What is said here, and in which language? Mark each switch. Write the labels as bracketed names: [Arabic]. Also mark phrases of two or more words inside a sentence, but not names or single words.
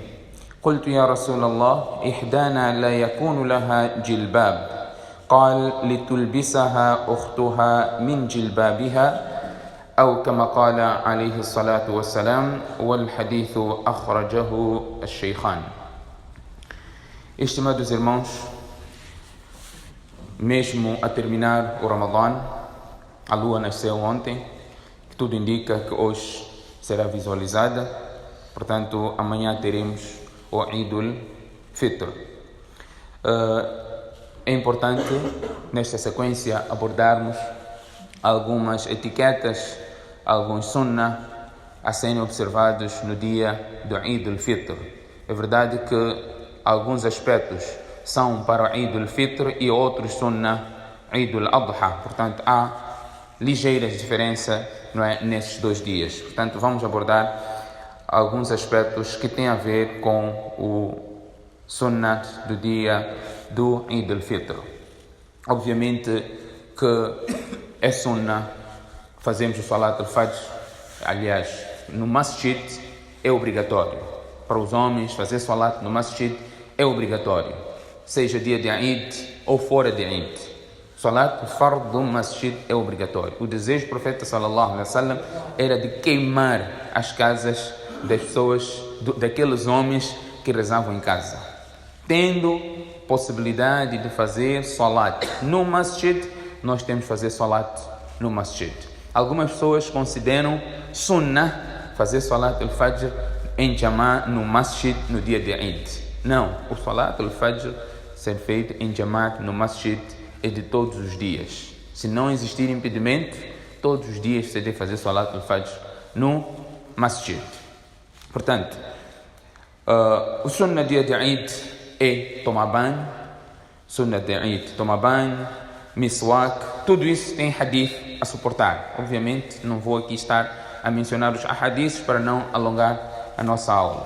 [Arabic] قلت يا رسول الله إحدانا لا يكون لها جلباب، قال لتلبسها أختها من جلبابها أو كما قال عليه الصلاة والسلام، والحديث أخرجه الشيخان. [Portuguese] Estimados irmãos, mesmo a terminar o Ramadã, a lua nasceu ontem, que tudo indica que hoje será visualizada, portanto amanhã teremos o Eid al-Fitr. É importante nesta sequência abordarmos algumas etiquetas, alguns sunnah a serem observados no dia do Eid al-Fitr. É verdade que alguns aspectos são para o Eid al-Fitr e outros sunnah Eid al-Adha. Portanto, há ligeiras diferenças, nesses dois dias. Portanto, vamos abordar alguns aspectos que têm a ver com o sunnah do dia do Eid al-Fitr. Obviamente que é sunnah fazemos o Salat al-Fajr, aliás, no Masjid é obrigatório. Para os homens, fazer Salat no Masjid é obrigatório, seja dia de Eid ou fora de Eid. Salat al-Fard do Masjid é obrigatório. O desejo do profeta [Arabic] صلى الله عليه وسلم [Portuguese] era de queimar as casas das pessoas, daqueles homens que rezavam em casa. Tendo possibilidade de fazer Salat no Masjid, nós temos que fazer Salat no Masjid. Algumas pessoas consideram sunnah fazer Salat al-Fajr em Jamá no Masjid no dia de Eid. Não, o Salat al-Fajr ser feito em Jamá no Masjid é de todos os dias. Se não existir impedimento, todos os dias você deve fazer Salat al-Fajr no Masjid. Portanto, o sunnah dia de Eid é tomar banho, sunnah de Eid tomar banho, miswak, tudo isso tem hadith a suportar. Obviamente não vou aqui estar a mencionar os hadiths para não alongar a nossa aula.